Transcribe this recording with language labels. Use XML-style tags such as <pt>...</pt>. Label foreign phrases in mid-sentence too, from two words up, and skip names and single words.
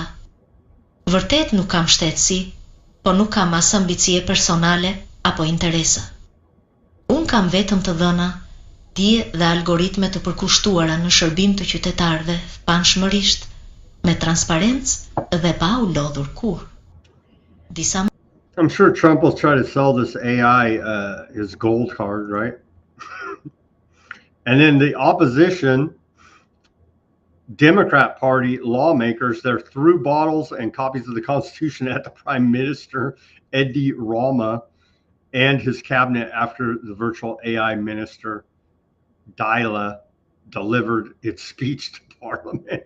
<sq>Vërtet nuk kam shtetësi, po nuk kam as ambicie personale apo interesa. Unë kam vetëm të dhëna, dije dhe algoritme të përkushtuara në shërbim të qytetarëve panshmërisht, me transparencë dhe pa u lodhur kurrë. Disa</sq> <en>I'm sure Trump will try to sell this AI his gold card, right? And then the opposition Democrat Party lawmakers, they're threw bottles and copies of the Constitution at the Prime Minister, Edi Rama, and his cabinet after the virtual AI minister, Diella, delivered its speech to Parliament.</en>